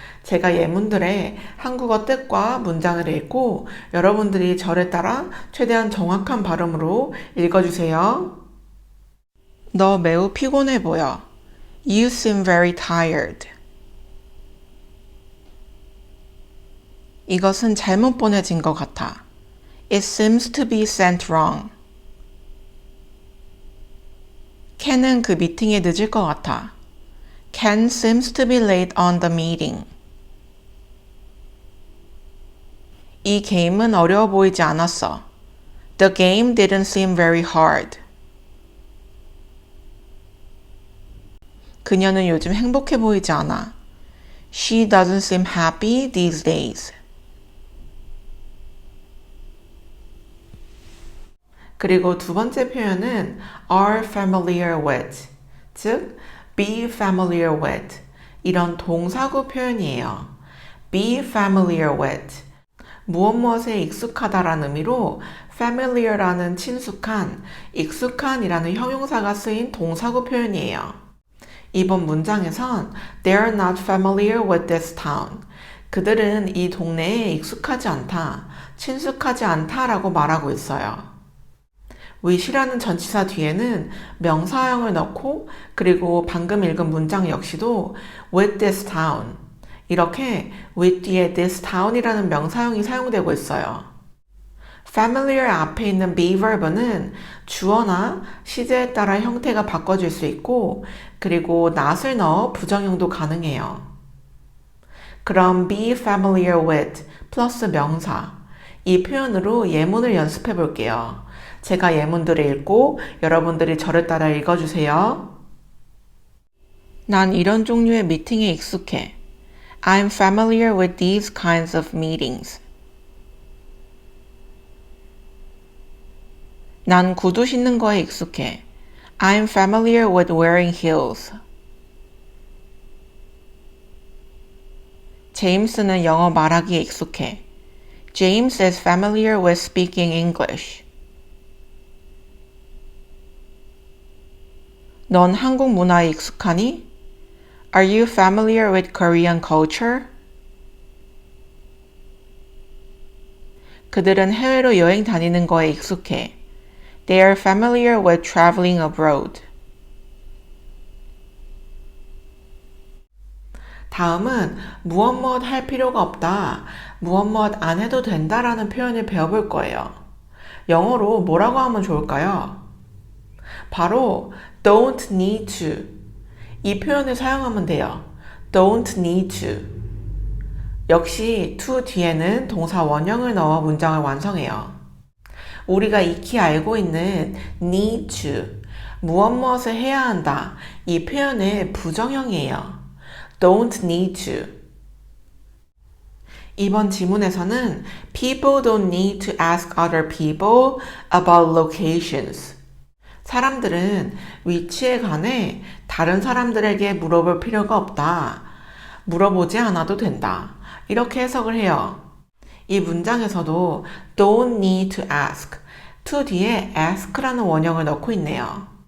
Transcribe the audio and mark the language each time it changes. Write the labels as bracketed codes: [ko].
[ko] 제가 예문들의 한국어 뜻과 문장을 읽고 여러분들이 저를 따라 최대한 정확한 발음으로 읽어주세요. 너 매우 피곤해 보여. [en] You seem very tired. [ko] 이것은 잘못 보내진 것 같아. [en] It seems to be sent wrong. [ko] 켄은 그 미팅에 늦을 것 같아. [en] Ken seems to be late on the meeting. [ko] 이 게임은 어려워 보이지 않았어. [en] The game didn't seem very hard. [ko] 그녀는 요즘 행복해 보이지 않아. [en] She doesn't seem happy these days. [ko] 그리고 두 번째 표현은 [en] are familiar with, [ko] 즉 [en] be familiar with [ko] 이런 동사구 표현이에요. [en] be familiar with [ko] 무엇무엇에 익숙하다라는 의미로 familiar라는 친숙한, 익숙한이라는 형용사가 쓰인 동사구 표현이에요. 이번 문장에선 [en] they're not familiar with this town. [ko] 그들은 이 동네에 익숙하지 않다, 친숙하지 않다라고 말하고 있어요. with이라는 전치사 뒤에는 명사형을 넣고 그리고 방금 읽은 문장 역시도 [en] with this town [ko] 이렇게 with 뒤에 this town이라는 명사형이 사용되고 있어요. familiar 앞에 있는 be verb는 주어나 시제에 따라 형태가 바꿔질 수 있고 그리고 not을 넣어 부정형도 가능해요. 그럼 [en] be familiar with [ko] 플러스 명사. 이 표현으로 예문을 연습해 볼게요. 제가 예문들을 읽고 여러분들이 저를 따라 읽어주세요. 난 이런 종류의 미팅에 익숙해. [en] I'm familiar with these kinds of meetings. [ko] 난 구두 신는 거에 익숙해. [en] I'm familiar with wearing heels. [ko] 제임스는 영어 말하기에 익숙해. [en] James is familiar with speaking English. [ko] 넌 한국 문화에 익숙하니? [en] Are you familiar with Korean culture? [ko] 그들은 해외로 여행 다니는 거에 익숙해. [en] They are familiar with traveling abroad. [ko] 다음은 무엇 할 필요가 없다, 무엇 안 해도 된다라는 표현을 배워볼 거예요. 영어로 뭐라고 하면 좋을까요? 바로 [en] don't need to. [ko] 이 표현을 사용하면 돼요. [en] don't need to. [ko] 역시 to 뒤에는 동사 원형을 넣어 문장을 완성해요. 우리가 익히 알고 있는 [en] need to, [ko] 무엇을 해야 한다, 이 표현의 부정형이에요. [en] don't need to. [ko] 이번 지문에서는 [en] people don't need to ask other people about locations. [ko] 사람들은 위치에 관해 다른 사람들에게 물어볼 필요가 없다. 물어보지 않아도 된다. 이렇게 해석을 해요. 이 문장에서도 [en] don't need to ask, [ko] to 뒤에 ask라는 원형을 넣고 있네요.